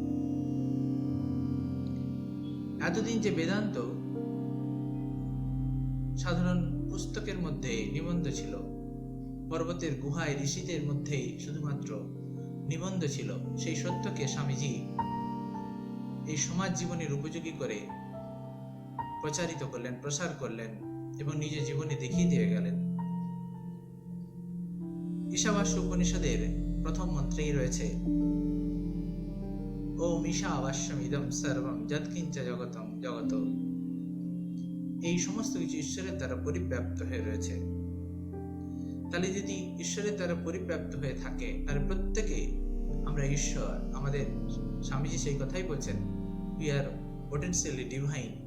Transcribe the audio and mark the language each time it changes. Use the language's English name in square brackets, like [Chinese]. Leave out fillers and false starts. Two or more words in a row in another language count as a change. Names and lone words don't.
[Bangla] এতদিন যে বেদান্ত সাধারণ পুস্তকের মধ্যে নিবন্ধ ছিল, পর্বতের গুহায় ঋষিদের মধ্যেই শুধুমাত্র নিবন্ধ ছিল, সেই সত্যকে স্বামীজি এই সমাজ জীবনের উপযোগী করে প্রচারিত করলেন, প্রসার করলেন এবং নিজের জীবনে দেখিয়ে দিয়ে গেলেন। ঈশাবাস্য উপনিষদের প্রথম মন্ত্রেই রয়েছে [Sanskrit] ওম ঈশাবাস্যম ইদম সর্বম যৎকিঞ্চ জগতম জগত। [Bangla] এই সমস্ত কিছু ঈশ্বরের দ্বারা পরিব্যাপ্ত হয়ে রয়েছে। তাহলে যদি ঈশ্বরের দ্বারা পরিব্যাপ্ত হয়ে থাকে তাহলে প্রত্যেকে আমরা ঈশ্বর। আমাদের স্বামীজি সেই কথাই বলছেন, [English] we are potentially divine.